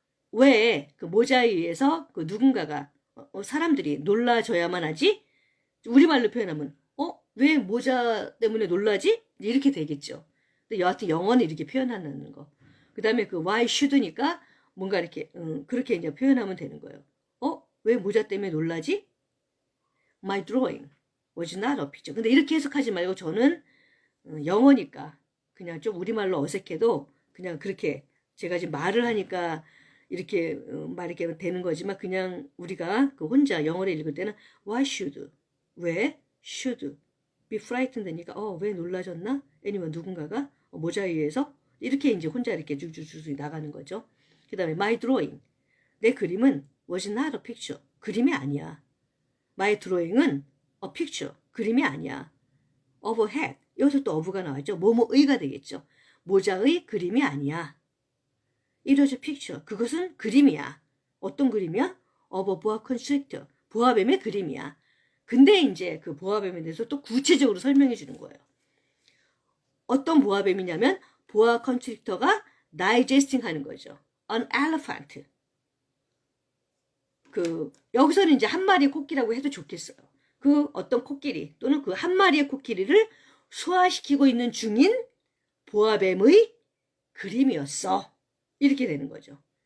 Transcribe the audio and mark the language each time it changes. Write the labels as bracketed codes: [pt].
[ko] 왜 그 모자에 의해서 그 누군가가 사람들이 놀라져야만 하지? 우리말로 표현하면 왜 모자 때문에 놀라지? 이렇게 되겠죠. 근데 여하튼 영어는 이렇게 표현하는 거. 그 다음에 그 [en] why should [ko] 니까 뭔가 이렇게 그렇게 이제 표현하면 되는 거예요. 왜 모자 때문에 놀라지? [en] My drawing was not a picture. [ko] 근데 이렇게 해석하지 말고 저는 영어니까 그냥 좀 우리말로 어색해도 그냥 그렇게 제가 지금 말을 하니까 이렇게 말이렇게 되는 거지만 그냥 우리가 그 혼자 영어를 읽을 때는 [en] why should [ko] 왜 [en] should be frightened [ko] 되니까 왜 놀라졌나? anyone 누군가가 모자에 의해서 이렇게 이제 혼자 이렇게 쭉쭉쭉 나가는 거죠. [en] 그 다음에 my drawing [ko] 내 그림은 [en] was not a picture [ko] 그림이 아니야. [en] my drawing은 a picture, [ko] 그림이 아니야. [en] of a hat, [ko] 여기서 또 of가 나왔죠. 뭐뭐의가 되겠죠. 모자의 그림이 아니야. [en] It was a picture, [ko] 그것은 그림이야. 어떤 그림이야? [en] of a boa constrictor, [ko] 보아뱀의 그림이야. 근데 이제 그 보아뱀에 대해서 또 구체적으로 설명해 주는 거예요. 어떤 보아뱀이냐면 보아 컨스트릭터가 다이제스팅 하는 거죠. [en] An elephant. [ko] 여기서는 이제 한 마리의 코끼리라고 해도 좋겠어요. 그 어떤 코끼리 또는 그 한 마리의 코끼리를 소화시키고 있는 중인 보아뱀의 그림이었어. 이렇게 되는 거죠.